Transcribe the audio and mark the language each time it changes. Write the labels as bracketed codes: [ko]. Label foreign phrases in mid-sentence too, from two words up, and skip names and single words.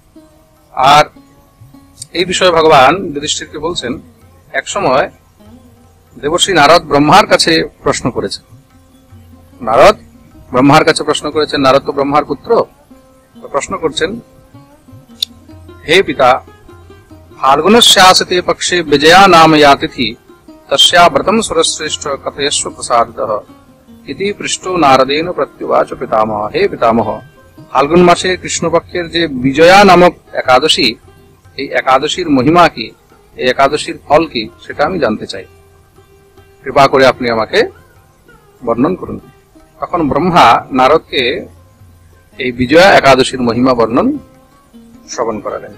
[bn] আর এই বিষয়ে ভগবান যুধিষ্ঠিরকে বলছেন, এক সময় দেবর্ষি নারদ ব্রহ্মার কাছে প্রশ্ন করেছেন। নারদ ব্রহ্মার কাছে প্রশ্ন করেছেন, নারদ তো ব্রহ্মার পুত্র, প্রশ্ন করছেন, হে পিতা, [sa] ফাল্গুনস্যাসিতে পক্ষে বিজয়া নাম या तिथि तस्या व्रतम सुरश्रेष्ठ कथयस्व प्रसादितः इति पृष्ठो नारदेन प्रत्युवाच पितामह। [bn] হে পিতামহ, ফাল্গুন মাসে কৃষ্ণপক্ষের যে বিজয়া নামক একাদশী, এই একাদশীর মহিমা কি, এই একাদশীর ফল কি, সেটা আমি জানতে চাই। কৃপা করে আপনি আমাকে বর্ণন করুন। তখন ব্রহ্মা নারদকে এই বিজয়া একাদশীর মহিমা বর্ণন শ্রবণ করালেন।